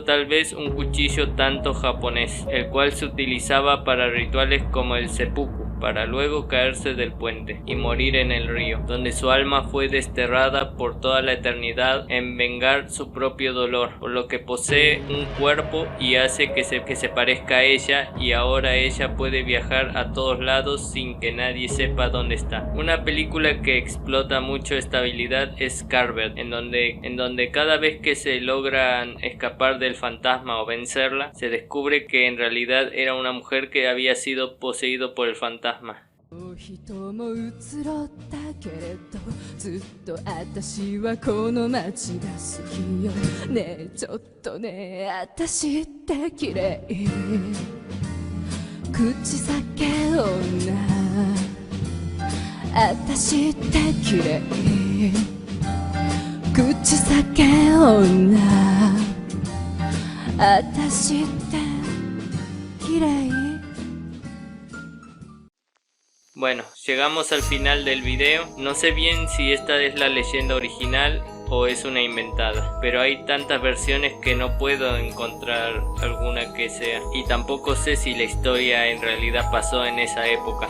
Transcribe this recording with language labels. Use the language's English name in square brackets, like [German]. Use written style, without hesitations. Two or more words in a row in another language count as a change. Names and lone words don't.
[Spanish] tal vez un cuchillo tanto japonés, el cual se utilizaba para rituales como el seppuku, para luego caerse del puente y morir en el río, donde su alma fue desterrada por toda la eternidad en vengar su propio dolor, por lo que posee un cuerpo y hace que se parezca a ella, y ahora ella puede viajar a todos lados sin que nadie sepa dónde está. Una película que explota mucho esta habilidad es Carver, en donde cada vez que se logran escapar del fantasma o vencerla, se descubre que en realidad era una mujer que había sido poseído por el fantasma. [Japanese] 人も移ろったけれどずっと私はこの街が好きよねえちょっとねえ私って綺麗口裂け女私って綺麗口裂け女私って綺麗 [Spanish] Bueno, llegamos al final del video. No sé bien si esta es la leyenda original o es una inventada, pero hay tantas versiones que no puedo encontrar alguna que sea, y tampoco sé si la historia en realidad pasó en esa época.